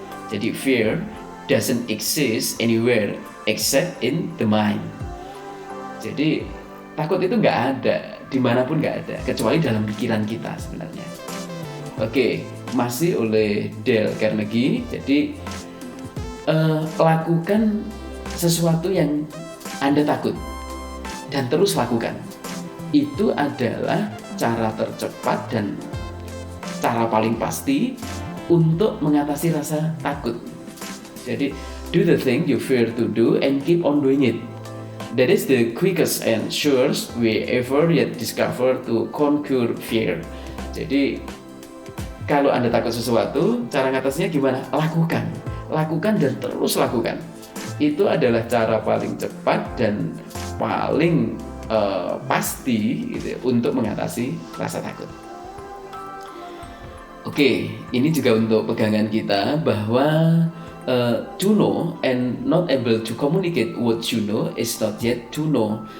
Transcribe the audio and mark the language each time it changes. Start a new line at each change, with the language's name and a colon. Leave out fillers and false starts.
Indonesian: Jadi
English: fear doesn't exist anywhere except in the mind.
Indonesian: Jadi takut itu nggak ada dimanapun, nggak ada kecuali dalam pikiran kita sebenarnya. Oke, masih oleh Dale Carnegie. Jadi lakukan sesuatu yang Anda takut dan terus lakukan. Itu adalah cara tercepat dan cara paling pasti untuk mengatasi rasa takut. Jadi
English: do the thing you fear to do and keep on doing it. That is the quickest and surest way ever yet discovered to conquer fear.
Indonesian: Jadi kalau Anda takut sesuatu, cara ngatasinya gimana? Lakukan dan terus lakukan. Itu adalah cara paling cepat dan paling pasti gitu, untuk mengatasi rasa takut. Oke, ini juga untuk pegangan kita bahwa
English: to know and not able to communicate what you know is not yet to know.